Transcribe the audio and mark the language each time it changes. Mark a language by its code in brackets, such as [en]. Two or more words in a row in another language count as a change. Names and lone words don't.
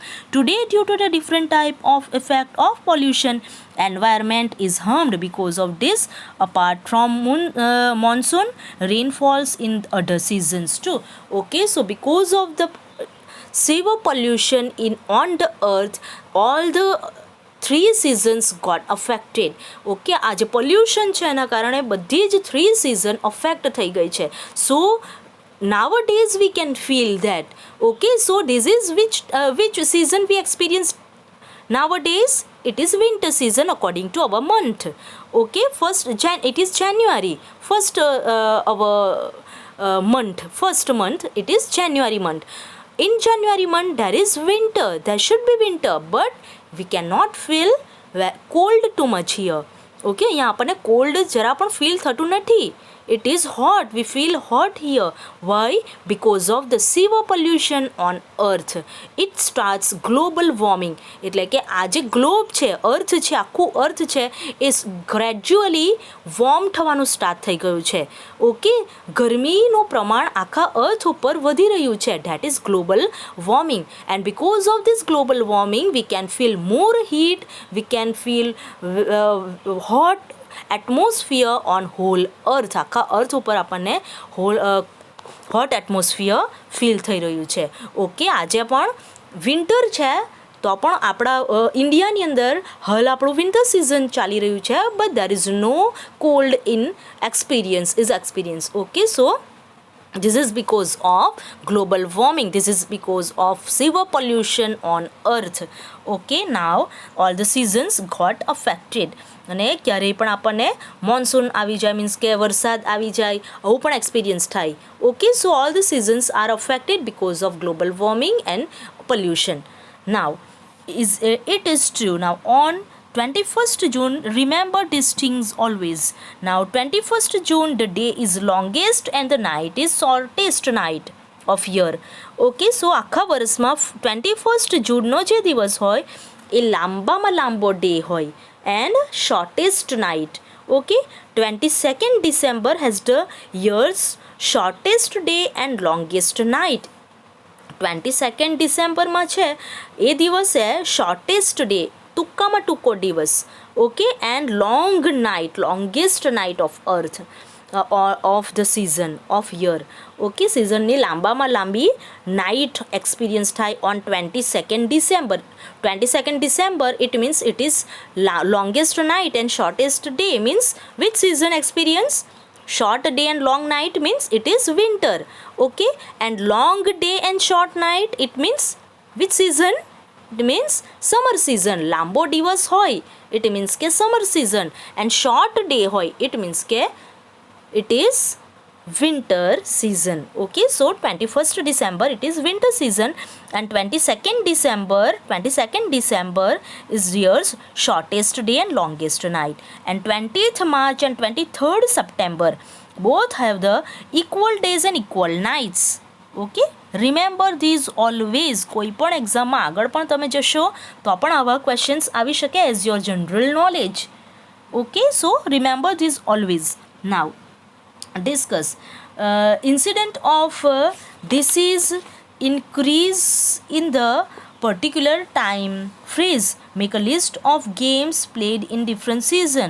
[en] Today, due to the different type of effect of pollution, environment is harmed. Because of this, apart from monsoon, rain falls in other seasons too. Okay, so because of the severe pollution on the earth, all the 3 seasons got affected. [gu] ઓકે, આ જે પોલ્યુશન છે એના કારણે બધી જ 3 season અફેક્ટ થઈ ગઈ છે. [en] સો nowadays we can feel that. Okay, so this is which season we experienced nowadays. it is winter season according to our month. Okay, it is January. First our month, first month, it is January month. In January month there is winter, there should be winter, but we cannot feel cold too much here. [gu] ઓકે, અહીંયા આપણને કોલ્ડ જરા પણ ફીલ થતું નથી. [en] It is hot, we feel hot here. Why? Because of the severe pollution on earth. It starts global warming. [gu] એટલે કે આ જે ગ્લોબ છે, અર્થ છે, આખું અર્થ છે, એ [en] gradually warm [gu] થવાનું સ્ટાર્ટ થઈ ગયું છે. ઓકે, ગરમીનું પ્રમાણ આખા અર્થ ઉપર વધી રહ્યું છે. [en] that is global warming. and because of this global warming we can feel more heat, we can feel hot atmosphere on whole earth. [gu] આખા અર્થ ઉપર આપણને [en] hot atmosphere [gu] ફીલ થઈ રહ્યું છે. ઓકે, આજે પણ વિન્ટર છે તો પણ આપણા ઇન્ડિયાની અંદર હાલ આપણું [en] winter season [gu] ચાલી રહ્યું છે, [en] but there is no cold in experience. ઓકે, સો this is because of global warming, this is because of severe pollution on earth. Okay, now all the seasons got affected. [gu] અને ક્યારેય પણ આપણને મોન્સૂન આવી જાય, મીન્સ કે વરસાદ આવી જાય, આવું પણ એક્સપિરિયન્સ થાય. [en] okay, so all the seasons are affected because of global warming and pollution. now it is true. Now on 21st June, remember these things always. Now 21st June, the day is longest and the night is shortest night of year. Okay, so [gu] આખા વર્ષમાં 21st જૂનનો જે દિવસ હોય એ લાંબામાં લાંબો ડે હોય [en] and shortest night. Okay, 22nd December has the year's shortest day and longest night. [gu] 22nd ડિસેમ્બરમાં છે એ દિવસે [en] shortest day, [gu] ટૂંકામાં ટૂંકો દિવસ. [en] okay, and long night, longest night of earth of the season of year. [gu] ઓકે, સિઝનની લાંબામાં લાંબી [en] night experience [gu] થાય [en] on 22nd December. 22nd December, it means it is longest night and shortest day, means which season experience? Short day and long night means it is winter. Okay, and long day and short night, it means which season? It means summer season. [gu] લાંબો દિવસ હોય [en] it means કે summer season, and short day હોય it means કે it is winter season. Okay, so 21st December it is winter season and 22nd December is year's shortest day and longest night, and 20th March and 23rd September both have the equal days and equal nights. Okay, remember these always. [gu] કોઈ પણ એક્ઝામમાં આગળ પણ તમે જશો તો પણ આવા ક્વેશ્ચન્સ આવી શકે [en] as your general knowledge. Okay, so remember these always. Now discuss incident of disease increase in the particular time phrase. Make a list of games played in different season.